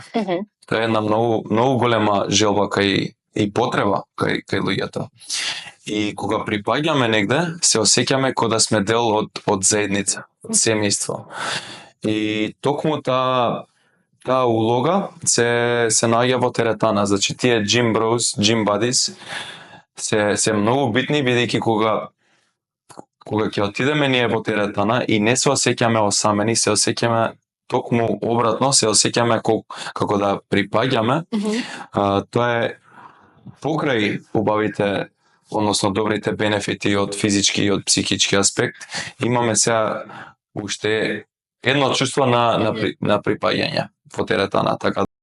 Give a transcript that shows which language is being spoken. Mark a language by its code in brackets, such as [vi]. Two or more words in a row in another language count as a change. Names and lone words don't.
[mk] Тоа е една многу голема желба кај и потреба кај луѓето. И кога припаѓаме негде, се осеќаме кога да сме дел од заедница, од семејство. И токму таа улога се наоѓа во теретана. Значи тие [en] gym bros, gym buddies [mk] се многу битни, бидејќи кога ќе отидеме ние во теретана и не се осеќаме осамени, се осеќаме токму обратно, се осеќаме како да припаѓаме. Тоа е покрај убавите, односно добрите бенефити од физички и од психички аспект, имаме сега уште едно чувство на припаѓање во теретана, така